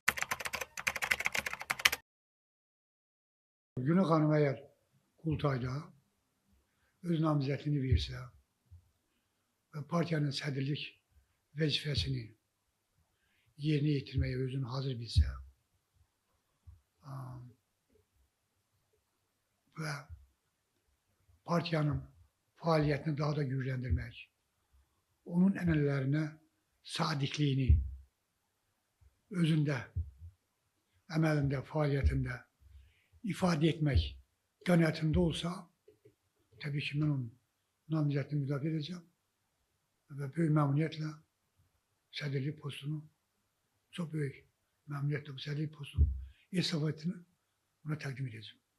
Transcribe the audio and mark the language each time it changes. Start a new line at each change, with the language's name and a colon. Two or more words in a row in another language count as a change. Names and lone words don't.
Azerbaijani: Günə xanım əgər Qultayda öz namizədliyini versə və partiyanın sədrlik vəzifəsini yerinə yetirməyə özünü hazır bilsə
Turkish: və partiyanın faaliyetini daha da güçlendirmek, onun emellerine sadiqliyini özünde, emelinde, faaliyetinde ifade etmek qanaatinde olsa, tabii ki ben
Azerbaijani: onun namizədini müdafiə
Turkish: edeceğim ve büyük memnuniyetle sədrlik postunu, çok büyük memnuniyetle
Azerbaijani: bu sədrlik postunun estafetini ona təqdim
Turkish: edeceğim.